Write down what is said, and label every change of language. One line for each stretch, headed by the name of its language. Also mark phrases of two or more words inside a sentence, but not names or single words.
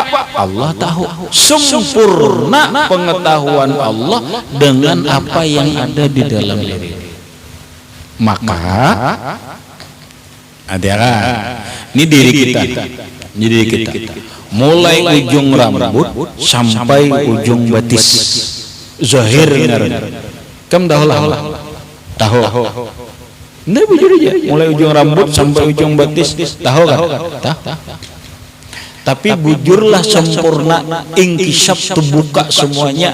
Indonesian: Allah tahu. Sempurna pengetahuan Allah dengan apa yang ada di dalam diri. Maka ada ini diri kita. Jadi kita mulai ujung rambut sampai ujung batis zahir ngaran.
Banjar: Kam tahu lah. Tahu. Nah bujur aja.
Indonesian: Mulai ujung rambut sampai ujung batis tahu kan? Tahu. Tapi bujurlah sempurna, ingkisyaf terbuka semuanya.